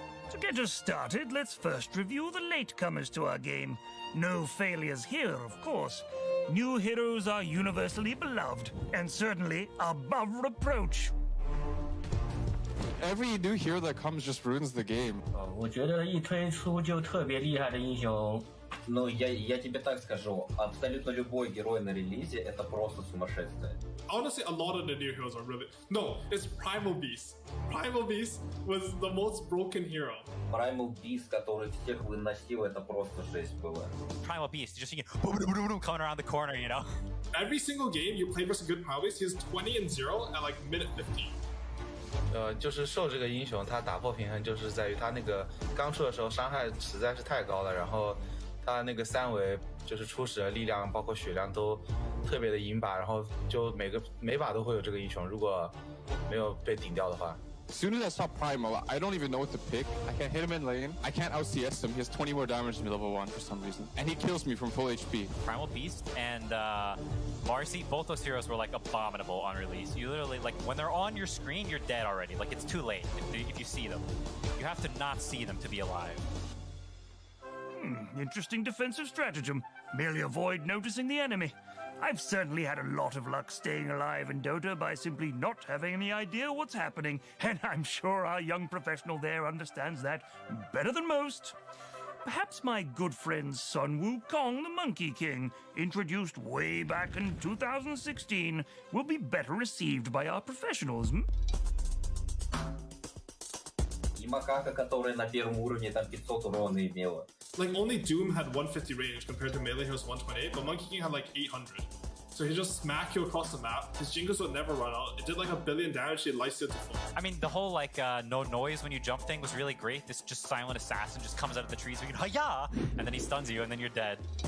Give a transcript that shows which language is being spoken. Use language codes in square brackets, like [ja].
[en] To get us started, let's first review the latecomers to our game. No failures here, of course. New heroes are universally beloved, and certainly above reproach. Every new hero that comes just ruins the game. [zh] 我觉得一推出就特别厉害的英雄。 [ru] Ну, я тебе так скажу, абсолютно любой герой на релизе это просто сумасшествие. [en] Honestly, a lot of the new heroes are really... No, it's Primal Beast. Primal Beast was the most broken hero. [ru] Primal Beast, который всех выносил, это просто жесть было. [en] Primal Beast, just coming around the corner, you know? Every single game you play versus a good Primal Beast, he's 20-0 at like minute 50. [zh] 就是受这个英雄他打破平衡，就是在于他那个刚出的时候伤害实在是太高了，然后他那个3维就是初始的力量包括血量都特别的赢把，然后就每把都会有这个英雄，如果没有被顶掉的话。 [en] As soon as I saw Primal, I don't even know what to pick. I can't hit him in lane. I can't out-CS him. He has 20 more damage than me level 1 for some reason. And he kills me from full HP. Primal Beast and Marcy, both those heroes were like abominable on release. You literally, like, when they're on your screen, you're dead already. Like, it's too late if you see them. You have to not see them to be alive. Interesting defensive stratagem. Merely avoid noticing the enemy. I've certainly had a lot of luck staying alive in Dota by simply not having any idea what's happening, and I'm sure our young professional there understands that better than most. Perhaps my good friend Sun Wukong, the Monkey King, introduced way back in 2016, will be better received by our professionals, [ru] И макака, которая на первом уровне там 500 урона имела. [en] Like, only Doom had 150 range compared to melee heroes 128, but Monkey King had like 800. so he just smack you across the map. His jingles would never run out. It did like 1 billion damage, it lights it to full. I mean, the whole like no noise when you jump thing was really great. This just silent assassin just comes out of the trees, you can hi-ya, and then he stuns you, and then you're dead.